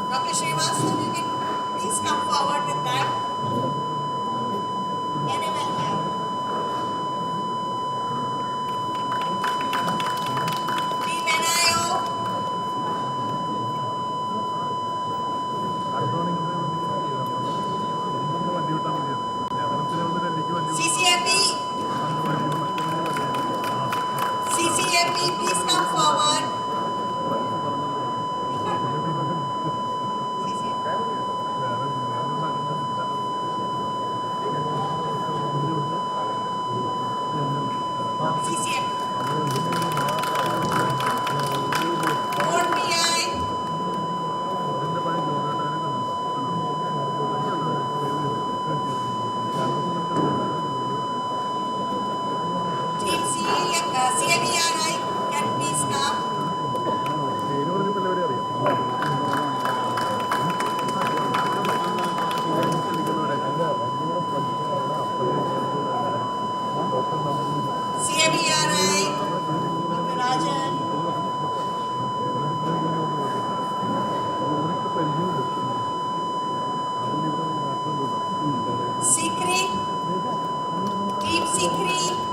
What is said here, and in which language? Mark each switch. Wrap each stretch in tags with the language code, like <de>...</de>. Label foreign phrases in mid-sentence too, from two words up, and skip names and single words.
<en>Dr. Srivastav, you can please come forward with that. NML lab. Team NIO. CCMP. CCMP, please come forward. CCMP. Board PI. Team CIERI, can please come. CIERI, Dr. Rajan. Sikri, Team Sikri.</en>